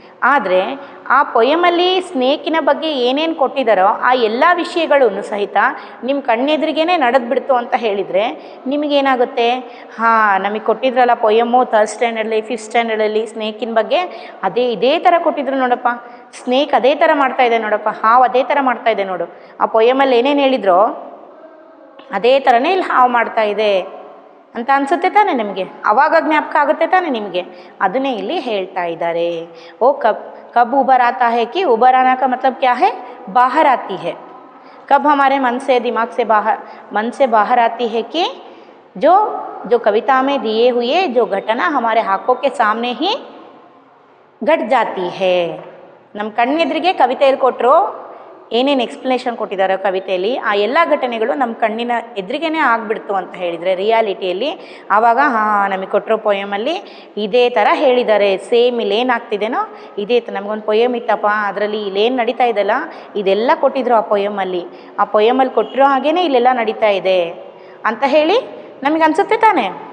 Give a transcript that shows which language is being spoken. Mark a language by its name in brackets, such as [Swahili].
[Kannada] ಆದರೆ ಆ ಪೊಯಮಲ್ಲಿ ಸ್ನೇಕಿನ ಬಗ್ಗೆ ಏನೇನು ಕೊಟ್ಟಿದ್ದಾರೋ ಆ ಎಲ್ಲ ವಿಷಯಗಳೂ ಸಹಿತ ನಿಮ್ಮ ಕಣ್ಣೆದುರಿಗೇ ನಡೆದ್ಬಿಡ್ತು ಅಂತ ಹೇಳಿದರೆ ನಿಮಗೇನಾಗುತ್ತೆ, ಹಾಂ ನಮಗೆ ಕೊಟ್ಟಿದ್ರಲ್ಲ ಪೊಯಮ್ಮು 3rd ಸ್ಟ್ಯಾಂಡರ್ಡಲ್ಲಿ 5th ಸ್ಟ್ಯಾಂಡರ್ಡಲ್ಲಿ ಸ್ನೇಕಿನ ಬಗ್ಗೆ ಇದೇ ಥರ ಕೊಟ್ಟಿದ್ರು ನೋಡಪ್ಪ, ಸ್ನೇಕ್ ಅದೇ ಥರ ಮಾಡ್ತಾಯಿದೆ ನೋಡಪ್ಪ, ಹಾವು ಅದೇ ಥರ ಮಾಡ್ತಾಯಿದೆ ನೋಡು, ಆ ಪೊಯಮಲ್ಲಿ ಏನೇನು ಹೇಳಿದ್ರೋ ಅದೇ ಥರನೇ ಇಲ್ಲಿ ಹಾವು ಮಾಡ್ತಾಯಿದೆ ಅಂತ ಅನಿಸುತ್ತೆ ತಾನೇ ನಿಮಗೆ, ಆವಾಗ ಜ್ಞಾಪಕ ಆಗುತ್ತೆ ತಾನೇ ನಿಮಗೆ. ಅದನ್ನೇ ಇಲ್ಲಿ ಹೇಳ್ತಾ ಇದ್ದಾರೆ. [Hindi] ಓ कब उबर आता है कि उबर आना का मतलब क्या है, बाहर आती है. कब हमारे मन से दिमाग से बाहर आती है कि जो कविता में दिए हुए जो घटना हमारे आँखों के सामने ही घट जाती है. [Kannada] ನಮ್ಮ ಕಣ್ಣೆದುರಿಗೆ ಕವಿತೆಯಲ್ಲಿ ಕೊಟ್ಟರು ಏನೇನು ಎಕ್ಸ್ಪ್ಲನೇಷನ್ ಕೊಟ್ಟಿದ್ದಾರೆ ಕವಿತೆಯಲ್ಲಿ, ಆ ಎಲ್ಲ ಘಟನೆಗಳು ನಮ್ಮ ಕಣ್ಣಿನ ಎದುರಿಗೇ ಆಗಿಬಿಡ್ತು ಅಂತ ಹೇಳಿದರೆ ರಿಯಾಲಿಟಿಯಲ್ಲಿ, ಆವಾಗ ಹಾಂ ನಮಗೆ ಕೊಟ್ಟರು ಪೊಯಮಲ್ಲಿ ಇದೇ ಥರ ಹೇಳಿದ್ದಾರೆ, ಸೇಮ್ ಇಲ್ಲೇನು ಆಗ್ತಿದೆನೋ ಇದೇ ನಮಗೊಂದು ಪೊಯಮ್ ಇತ್ತಪ್ಪ, ಅದರಲ್ಲಿ ಇಲ್ಲೇನು ನಡೀತಾ ಇದೆಲ್ಲ ಇದೆಲ್ಲ ಕೊಟ್ಟಿದ್ರು ಆ ಪೊಯಮಲ್ಲಿ ಕೊಟ್ಟಿರೋ ಹಾಗೇ ಇಲ್ಲೆಲ್ಲ ನಡೀತಾ ಇದೆ ಅಂತ ಹೇಳಿ ನಮಗೆ ಅನಿಸುತ್ತೆ ತಾನೆ.